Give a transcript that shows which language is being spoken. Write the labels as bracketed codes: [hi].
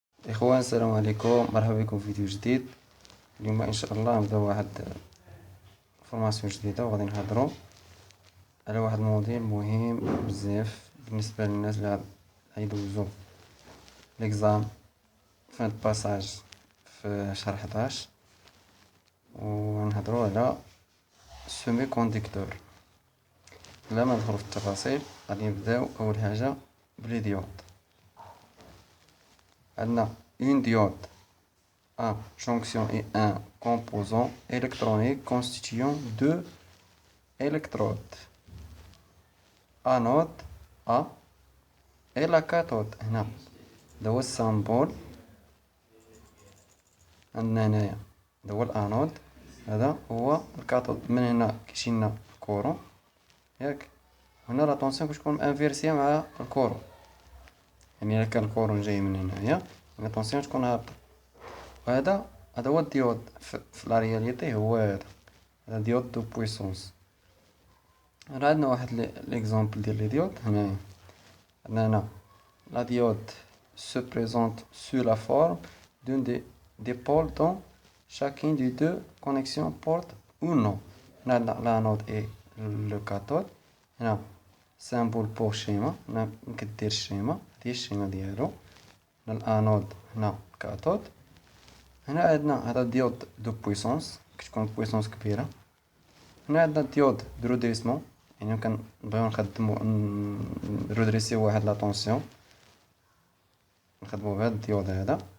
[ar] إخوان السلام عليكم، مرحبا بكم في فيديو جديد. اليوم إن شاء الله نبداو واحد فورماسيون جديدة وغادي نهضرو على واحد المواضيع مهم بزاف بالنسبة للناس اللي غيدوزو ليكزام فان باساج في شهر 11، ونهضرو على سيمي كونديكتور. بلا ما ندخلو في التفاصيل غادي نبداو أول حاجة بلي ديود. [fr] عندنا une diode à jonction et un composant électronique constituant deux électrodes, anode A et la cathode. [ar] هنا هذا هو السامبول. عندنا هنايا هذا هو الانود، هذا هو الكاثود. من هنا كيجي لنا الكورون ياك، هنا لا طونسيون كتكون انفيرسيه مع الكورون، يعني الا كان الكورون جاي من هنايا لا طونسيون تكون هابطه. وهذا هو الديود في لا رياليتي، هو هذا ديود دو بويسونس. راه عندنا واحد ليكزامبل ديال لي ديود. هنايا عندنا هنا لا ديود [fr] se présente sous la forme d'une des pôles dont chacune des deux connexions porte un nom. [ar] هنا عندنا [fr] l'anode et le cathode. [ar] هنا [fr] symbole pour schéma، [ar] هنا كدير الشيما، هادي الشيما ديالو. هنا الانود، هنا الكاثود. هنا عندنا هذا ديود دو بويسونس، كتكون بويسونس كبيره. هنا عندنا ديود دو رودريسمون، يعني كنبغيو نخدمو نرودريسيو واحد لا طونسيون، نخدمو بهاد الديود هذا.